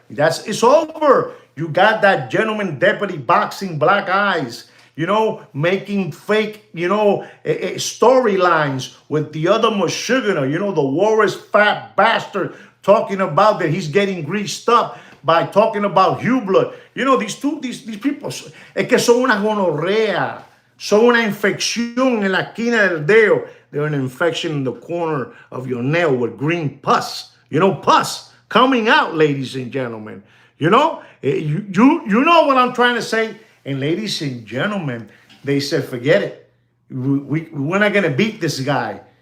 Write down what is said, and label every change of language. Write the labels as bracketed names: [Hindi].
[English] It's over. You got that gentleman deputy boxing black eyes, making fake, storylines with the other Michigander, the Warris fat bastard, talking about that he's getting greased up by talking about Hubler. These people, [Spanish] es que son una gonorrea, son una infección en la esquina del dedo. [English] They're an infection in the corner of your nail with green pus. Pus coming out, ladies and gentlemen. You know what I'm trying to say. And ladies and gentlemen, they said, forget it. We're not going to beat this guy.